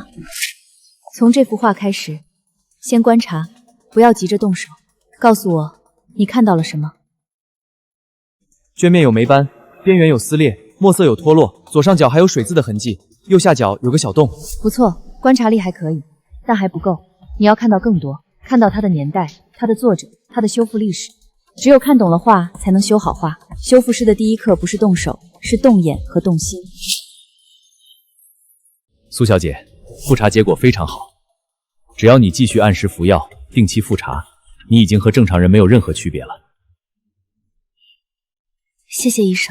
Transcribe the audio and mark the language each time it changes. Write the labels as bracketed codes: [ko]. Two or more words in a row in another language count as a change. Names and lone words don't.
[zh] 從這幅畫開始，先觀察，不要急着動手。告訴我，你看到了什麼？絹面有霉斑。邊緣有撕裂，墨色有脫落，左上角還有水漬的痕跡，右下角有個小洞。不錯，觀察力還可以，但還不夠。你要看到更多，看到它的年代、它的作者、它的修復歷史。只有看懂了畫，才能修好畫。修復師的第一課不是動手，是動眼和動心。蘇小姐，復查結果非常好，只要你繼續按時服藥，定期復查，你已經和正常人沒有任何區別了。謝謝醫生。